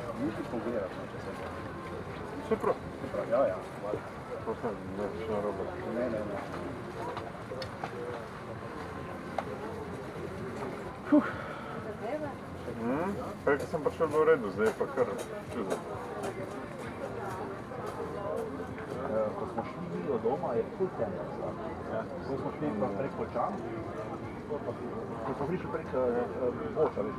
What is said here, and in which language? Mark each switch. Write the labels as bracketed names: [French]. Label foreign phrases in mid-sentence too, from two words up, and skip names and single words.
[Swedish] lite fungerat. Så bra. Ja, ja. Och sen nästa robot. Nej. [Slovenian] Prej sem pač v redu, zdaj pa kar čudo. Ko smo šli do doma, je ful temno. Ko smo šli pa prek Počan, ko smo prišli prek Boča, veš,